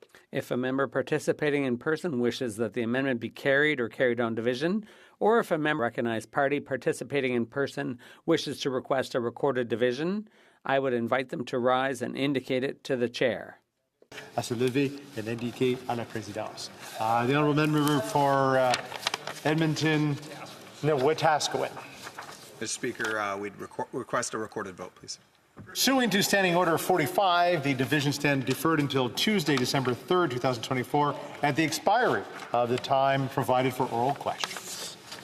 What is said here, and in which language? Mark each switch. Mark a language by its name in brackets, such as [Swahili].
[English] If a member participating in person wishes that the amendment be carried or carried on division, or if a member recognized party participating in person wishes to request a recorded division, I would invite them to rise and indicate it to the chair. [French] À se lever et l'indiquer à la présidence. [English] The honourable member for Edmonton, Wetaskiwin. Mr. Speaker, we'd request a recorded vote, please. Pursuant to Standing Order 45, the division stand deferred until Tuesday, December 3rd, 2024, at the expiry of the time provided for oral questions.